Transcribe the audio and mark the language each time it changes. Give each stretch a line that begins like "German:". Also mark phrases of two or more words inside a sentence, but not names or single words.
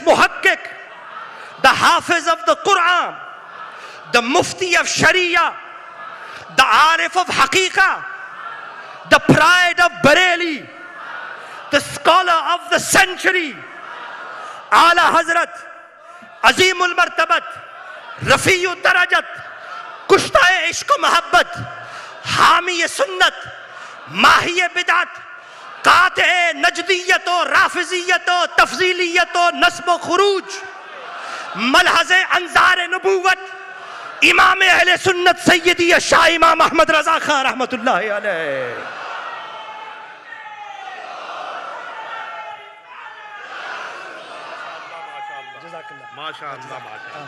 English: muhakkik, the hafiz of the Quran, the mufti of Sharia, the arif of haqiqah, the pride of Bareilly, the scholar of the century, Ala Hazrat,
Urdu: Azimul مرتبت، رفیع درجات، کشتۂ عشق محبت، حامیِ سنت، ماحیِ بدعت، قاطعِ نجدیت و رافضیت و تفضیلیت و نصب و خروج، ملحظِ انظارِ نبوت، امامِ اہلِ سنت سیدی شاہ امام احمد رضا خان رحمۃ اللہ علیہ.
Arabic: ما شاء الله، ما شاء الله.